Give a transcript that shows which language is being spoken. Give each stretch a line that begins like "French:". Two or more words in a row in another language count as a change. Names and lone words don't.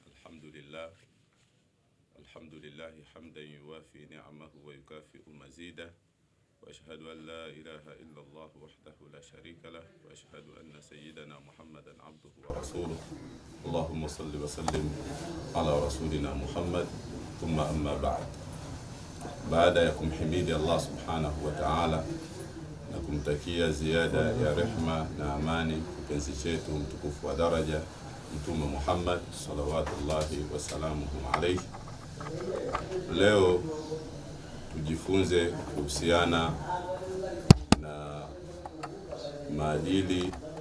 Arabic: الحمد لله حمدا يوافي نعمه ويكافئ مزيده، وأشهد أن لا إله إلا الله وحده لا شريك له، وأشهد أن سيدنا محمدا عبده ورسوله. اللهم صل وسلم على رسولنا محمد. ثم أما بعد.
Swahili: Baada ya kumhimidi Allah
Arabic: سبحانه وتعالى
Swahili: na kumtakia ziada ya rehma na amani kipenzi chetu mtukufu wa daraja Mtume Muhammad
Arabic: صلوات الله وسلامه عليه,
Swahili: leo tujifunze kuhusiana na maadili